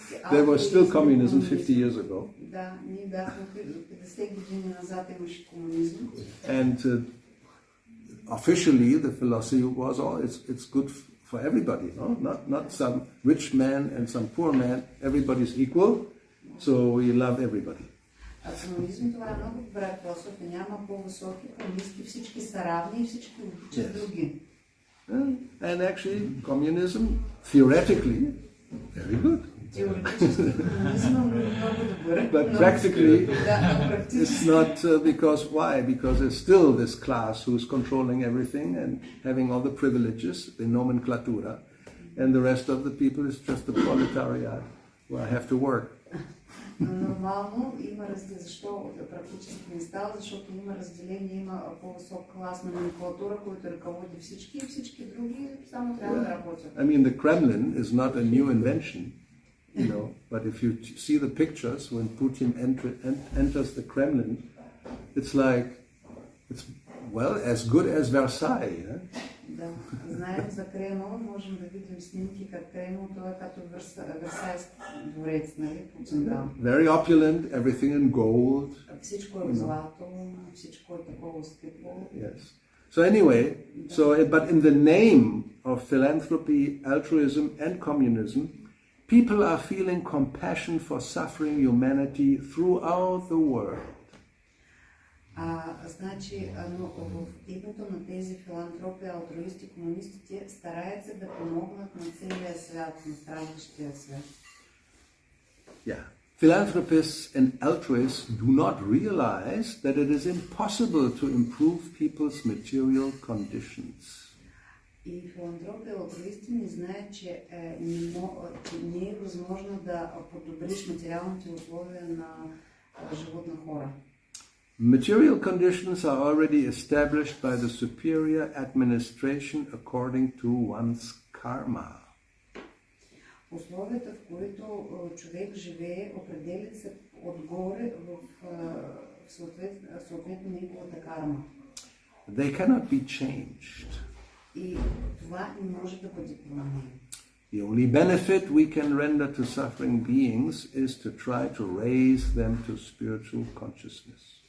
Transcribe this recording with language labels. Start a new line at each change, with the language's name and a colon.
English: There was still communism 50 years ago.
Bulgarian: Да, ние бяхме 50 години назад имаше комунизъм.
English: And officially the philosophy was, it's good for everybody, no? Not some rich man and some poor man. Everybody's equal, so we love everybody.
Bulgarian: Комунизъм това е много добра философия. Няма по-високи, по-ниски, всички са равни и всички обичат други.
English: And actually, communism, theoretically, very good. But practically, it's not because why? Because there's still this class who's controlling everything and having all the privileges, the nomenclatura, and the rest of the people is just the proletariat who have to work.
Bulgarian: Нормално има разделение. Защо практически не става? Защото има разделение, има по-висок клас на номенклатура, който ръководи всички и всички други само трябва да работят.
English: I mean, the Kremlin is not a new invention, but if you see the pictures when Putin enters the Kremlin, it's like, it's as good as Versailles.
Bulgarian: Да, знаем за Кремъл, можем да видим снимки как Кремъл, това е като Версайски дворец, нали, Путин.
English: Very opulent, everything in gold.
Bulgarian: Всичко е злато, всичко е такова скъпо.
English: Yes. So anyway, but in the name of philanthropy, altruism and communism, people are feeling compassion for suffering humanity throughout the world.
Bulgarian: Значи, в името на тези филантропи, алтруисти, комунисти, те стараят се да помогнат на целия свят, на страждащия свят.
English: Yeah. Philanthropists and altruists do not realize that it is impossible to improve people's material conditions.
Bulgarian: И филантропи и алтруисти не знаят, че не е възможно да подобриш материалните условия на живот на хора.
English: Material conditions are already established by the superior administration according to one's karma.
Bulgarian: Условията, в които човек живее, определят се отгоре в съответно неговата карма.
English: They cannot be changed.
Bulgarian: И това не може да бъде променено.
English: The only benefit we can render to suffering beings is to try to raise them to spiritual consciousness.